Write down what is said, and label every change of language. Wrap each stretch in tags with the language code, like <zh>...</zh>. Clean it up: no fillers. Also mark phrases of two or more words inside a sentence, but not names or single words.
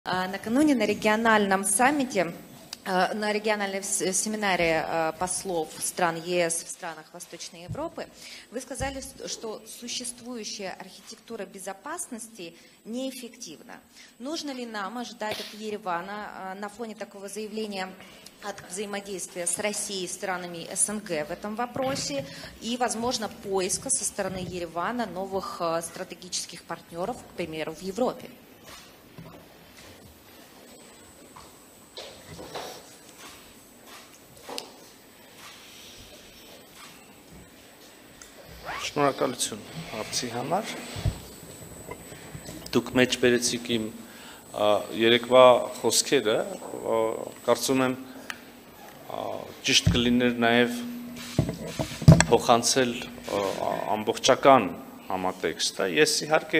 <ru>Накануне на региональном саммите, на региональном семинаре послов стран ЕС в странах Восточной Европы, вы сказали, что существующая архитектура безопасности неэффективна. Нужно ли нам ожидать от Еревана на фоне такого заявления от взаимодействия с Россией и странами СНГ в этом вопросе и, возможно, поиска со стороны Еревана новых стратегических партнеров, к примеру, в Европе?</ru> <hy>Շնորհակալություն հարցի համար։ Դուք մեջ բերեցիք իմ երեկվա խոսքերը, կարծում եմ ճիշտ կլիներ նաև փոխանցել ամբողջական համատեքստը։ Ես իհարկե</hy>